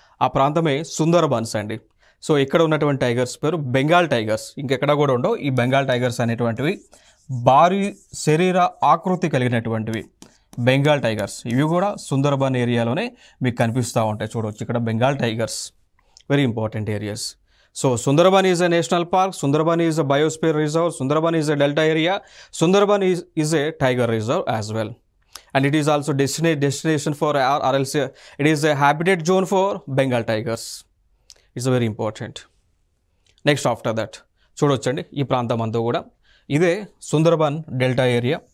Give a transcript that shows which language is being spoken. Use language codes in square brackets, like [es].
[te] ఆ ప్రాంతమే సుందర్బన్స్ అండి. సో ఇక్కడ ఉన్నటువంటి టైగర్స్ పేరు బెంగాల్ టైగర్స్. ఇంకెక్కడ కూడా ఉండవు. ఈ బెంగాల్ టైగర్స్ అనేటువంటివి భారీ శరీర ఆకృతి కలిగినటువంటివి బెంగాల్ టైగర్స్. ఇవి కూడా సుందర్బన్ ఏరియాలోనే మీకు కనిపిస్తూ ఉంటాయి. చూడవచ్చు ఇక్కడ Bengal tigers, very important areas. [en] So Sundarban is a national park, Sundarban is a biosphere reserve, Sundarban is a delta area, Sundarban is a tiger reserve as well. And it is also destination for or else it is a habitat zone for Bengal tigers. It's very important. Next after that, [te] చూడొచ్చండి ఈ ప్రాంతం అంతా కూడా ఇదే Sundarban delta area.